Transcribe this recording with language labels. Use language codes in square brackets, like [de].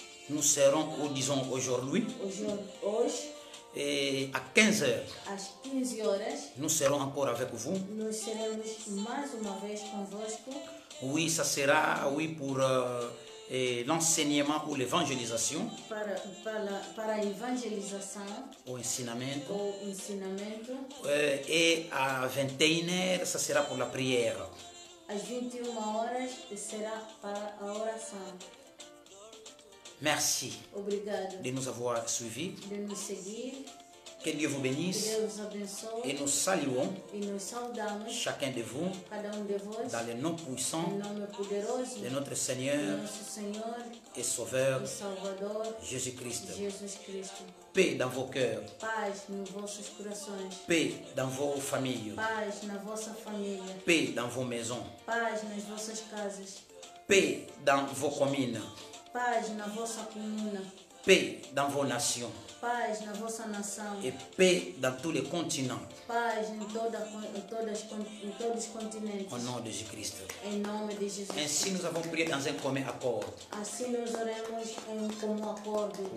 [fr] nous serons, ou disons aujourd'hui, [pt] hoje, [fr] et à 15 heures, [pt] às 15 horas, [fr] nous serons encore avec vous. [pt] nós seremos mais uma vez convosco. [fr] Oui, ça sera, oui, pour l'enseignement ou l'évangélisation, [pt] Para a evangelização ou ensinamento. ou ensinamento. [fr] Et à 21 heures, ça sera pour la prière. [pt] Às 21 horas será para a oração. [fr] Merci [pt] Obrigado [fr] de nous avoir suivis. [pt] de nos seguir. [fr] Que Dieu vous [pt] Que [fr] bénisse. [pt] Deus abençoe. [fr] Et nous saluons [pt] E nos saudamos, [fr] chacun de vous [pt] cada de vós, [fr] dans le nom [pt] em [fr] puissant [pt] nome poderoso [fr] de notre [pt] de [fr] Seigneur [pt] nosso Senhor [fr] et Sauveur [pt] e Salvador, [fr] Jésus-Christ. [pt] Jesus Cristo. [fr] Paix dans vos cœurs, [pt] Paz nos vossos corações. [fr] paix dans vos familles, [pt] Paz na vossa família. [fr] paix dans vos maisons, [pt] Paz nas vossas casas. [fr] paix dans vos communes, [pt] Paz na vossa comuna. [fr] paix dans vos nations [pt] Paz na vossa nação. [fr] et paix dans tous les continents. [pt] Paz em todos os continentes. [fr] Au nom de Jésus-Christ. [pt] Em nome de Jesus. [fr] Ainsi, nous avons prié dans un commun accord. [pt] Assim nós oramos em comum acordo.